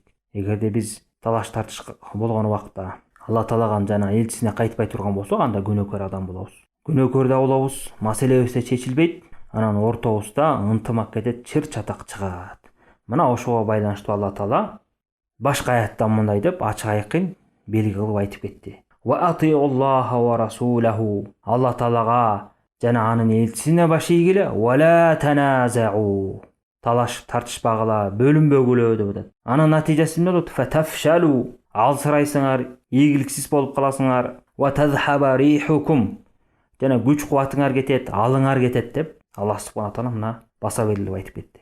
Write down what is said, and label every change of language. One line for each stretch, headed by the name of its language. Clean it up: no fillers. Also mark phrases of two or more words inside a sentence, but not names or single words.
Kyrgyz: Эгерде биз талаш тартыш болгон убакта Алла Таалага жана элчисине кайтпай турган болсок, анда күнөөкөр адам болобуз. Күнөөкөр да болобуз, маселебиз да чечилбейт. Анан ортобузда ынтымак кетет, чыр чатак чыгат. Мына ошого байланыштуу Алла Таала башка аятта мындай деп ачык айкын белги кылып айтып кетти.
Arabic: وأطيعوا الله ورسوله.
Kyrgyz: Алла Таалага жана анын элчисине баш ийгиле.
Arabic: ولا تنازعوا.
Kyrgyz: Талаш тартышпагыла, бөлүнбөгүлө деп атат. Анын натыйжасы эмне болот?
Arabic: Фатафшалу.
Kyrgyz: Алсырайсыңар, ийгиликсиз болуп каласыңар.
Arabic: وتذهب ريحكم.
Kyrgyz: Жана күч кубатыңар кетет, алыңар кетет деп
Arabic: الله سبحانه تعالى
Kyrgyz: мына баса белгилеп айтып кетти.